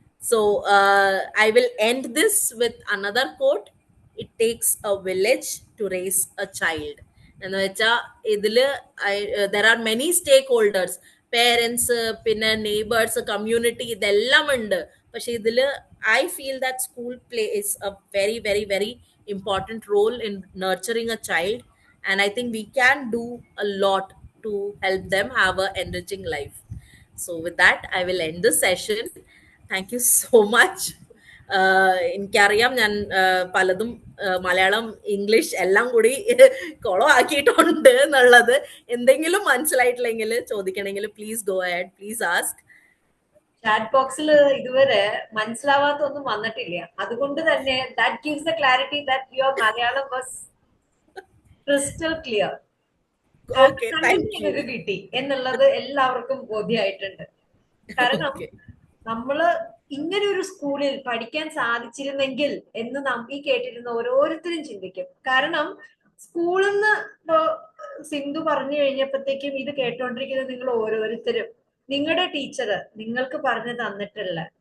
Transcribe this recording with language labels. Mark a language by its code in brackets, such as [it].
[en] So I will end this with another quote, it takes a village to raise a child. [ml] എന്ന് വെച്ചാൽ ഇതില് [en] there are many stakeholders, [ml] parents, പിന്നെ neighbours, community, ഇതെല്ലാം ഉണ്ട്. പക്ഷെ ഇതില് [en] I feel that school plays a very very very important role in nurturing a child, and I think we can do a lot to help them have a enriching life. So with that I will end this session. Thank you so much. [ml] എനിക്കറിയാം ഞാൻ പലതും Malayalam English എല്ലാം കൂടി കൊളോ ആക്കിയിട്ടുണ്ട് എന്നുള്ളത്. എന്തെങ്കിലും മനസ്സിലായിട്ടില്ലെങ്കിൽ ചോദിക്കണമെങ്കിൽ [en] Please go ahead, please ask. [ml] Chat ബോക്സിൽ ഇതുവരെ മനസ്സിലാവാത്തൊന്നും വന്നിട്ടില്ല, അതുകൊണ്ട് തന്നെ [en] that gives the clarity that your Malayalam was crystal clear. Okay, thank you. [ml] കിട്ടി എന്നുള്ളത് എല്ലാവർക്കും ബോധ്യമായിട്ടുണ്ട്. കാരണം നമ്മള് ഇങ്ങനെ ഒരു സ്കൂളിൽ പഠിക്കാൻ സാധിച്ചിരുന്നെങ്കിൽ എന്ന് ഈ കേട്ടിരുന്ന ഓരോരുത്തരും ചിന്തിക്കും. കാരണം സ്കൂളിൽ നിന്ന് ഇപ്പോ സിന്ധു പറഞ്ഞു കഴിഞ്ഞപ്പോഴത്തേക്കും ഇത് കേട്ടോണ്ടിരിക്കുന്നത് നിങ്ങൾ ഓരോരുത്തരും നിങ്ങളുടെ ടീച്ചർ നിങ്ങൾക്ക് പറഞ്ഞു തന്നിട്ടുള്ള